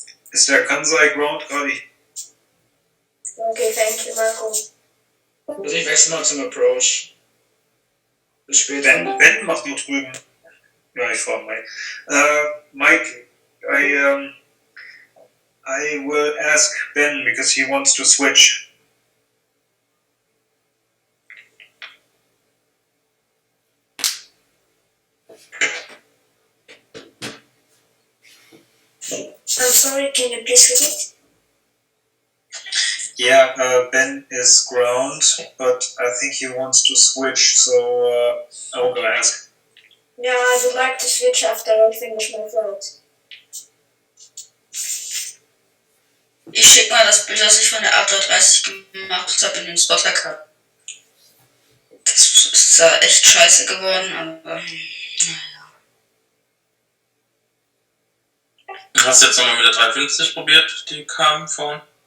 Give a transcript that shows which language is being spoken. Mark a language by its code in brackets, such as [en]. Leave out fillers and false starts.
[de] Ist der Kansai Ground gerade? [en] Okay, thank you, Marco. [de] Also ich wechsle mal zum Approach. Bis später. Ben macht nur drüben. Ja, ich frage Mike. [en] Mike, I will ask Ben because he wants to switch. I'm sorry, can you please repeat? Yeah, Ben is ground, but I think he wants to switch, so I will go ask. Yeah, I would like to switch after I finish my flight. [de] Ich schicke mal das Bild, das ich von der A330 gemacht habe, in den Spotter Cup. Das ist ja echt scheiße geworden, aber naja. Hast du jetzt nochmal mit der 350 probiert, die kam vorhin?